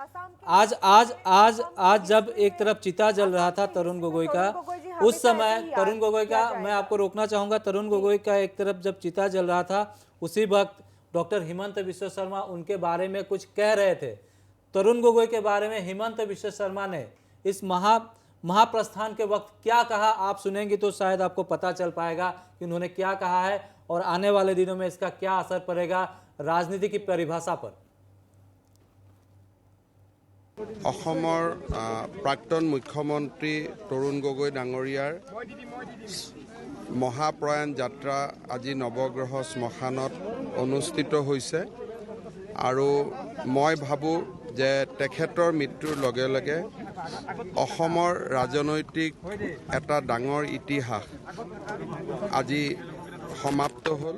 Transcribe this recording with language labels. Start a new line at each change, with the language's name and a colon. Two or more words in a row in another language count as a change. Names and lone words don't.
Hindi: आज जब एक तरफ चिता जल रहा था तरुण गोगोई का, उस समय तरुण गोगोई का, मैं आपको रोकना चाहूंगा, तरुण गोगोई का एक तरफ जब चिता जल रहा था उसी वक्त डॉक्टर हिमंत बिश्व शर्मा उनके बारे में कुछ कह रहे थे। तरुण गोगोई के बारे में हिमंत बिश्व शर्मा ने इस महाप्रस्थान के वक्त क्या कहा, आप सुनेंगे तो शायद आपको पता चल पाएगा कि उन्होंने क्या कहा है और आने वाले दिनों में इसका क्या असर पड़ेगा राजनीति की परिभाषा पर।
Assamese: অসমৰ প্ৰাক্তন মুখ্যমন্ত্ৰী তৰুণ গগৈ ডাঙৰীয়াৰ মহাপ্ৰয়াণ যাত্ৰা আজি নৱগ্ৰহ শ্মশানত অনুষ্ঠিত হৈছে আৰু মই ভাবোঁ যে তেখেতৰ মৃত্যুৰ লগে লগে অসমৰ ৰাজনৈতিক এটা ডাঙৰ ইতিহাস আজি সমাপ্ত হ'ল।